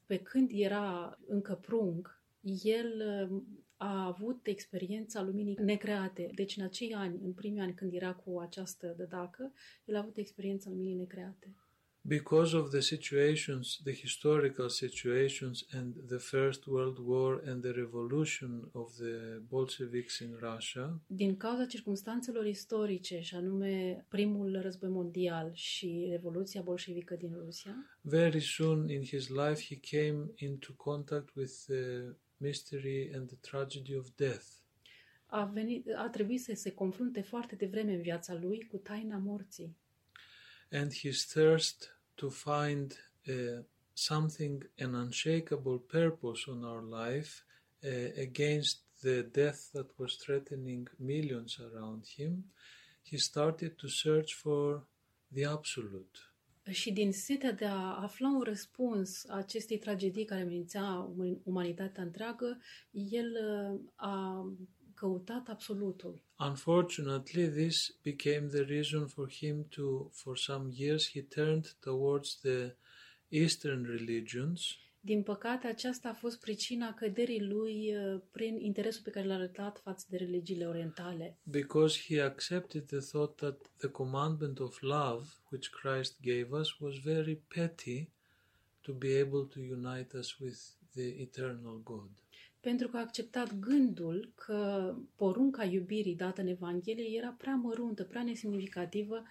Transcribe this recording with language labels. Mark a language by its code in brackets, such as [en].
[ro] Pe când era încă prunc, el a avut experiența luminii necreate. Deci în acei ani, în primii ani când era cu această dădacă, el a avut experiența luminii necreate. [en] Because of the situations, the historical situations and the First World War and the revolution of the Bolsheviks in Russia. [ro] Din cauza circumstanțelor istorice, și anume primul război mondial și revoluția bolșevică din Rusia. [en] Very soon in his life he came into contact with the mystery and the tragedy of death. [ro] A trebuit să se confrunte foarte devreme în viața lui cu taina morții. [en] And his thirst to find something, an unshakable purpose on our life against the death that was threatening millions around him, he started to search for the absolute. [ro] Și din setea de a afla un răspuns acestei tragedii care amenința umanitatea întreagă, el a căutat absolutul. [en] Unfortunately, this became the reason for him to, for some years, he turned towards the Eastern religions. [ro] Din păcate, aceasta a fost pricina căderii lui prin interesul pe care l-a arătat față de religiile orientale. [en] Because he accepted the thought that the commandment of love, which Christ gave us, was very petty to be able to unite us with the eternal God. [ro] Pentru că a acceptat gândul că porunca iubirii dată în Evanghelie era prea măruntă, prea nesemnificativă